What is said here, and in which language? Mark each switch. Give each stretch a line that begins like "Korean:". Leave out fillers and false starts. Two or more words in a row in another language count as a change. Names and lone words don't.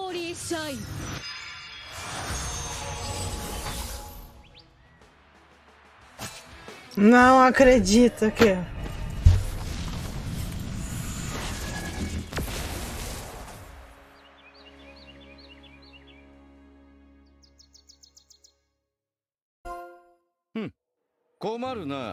Japanese: い社員。
Portuguese: Não acredito aqui. Hum.
Japanese: 困るな。